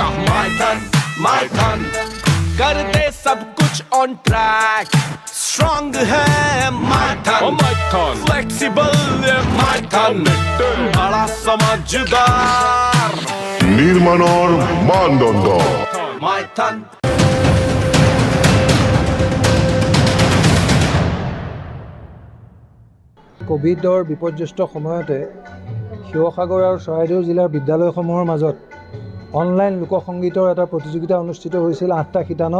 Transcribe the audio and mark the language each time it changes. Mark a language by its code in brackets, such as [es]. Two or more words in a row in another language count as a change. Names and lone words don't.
[hi] माय धन कर दे सब कुछ [en] on track. [hi] स्ट्रॉन्ग है माय धन, फ्लेक्सिबल माय धन, बड़ा समझदार, निर्माण और मानदंड माय धन। [as] কোভিডৰ বিপৰ্যস্ত সময়তে শিৱসাগৰ আৰু চৰাইদেউ জিলাৰ বিদ্যালয়সমূহৰ মাজত অনলাইন লোকসংগীতৰ এটা প্ৰতিযোগিতা অনুষ্ঠিত হৈছিল 8টা শিতানত।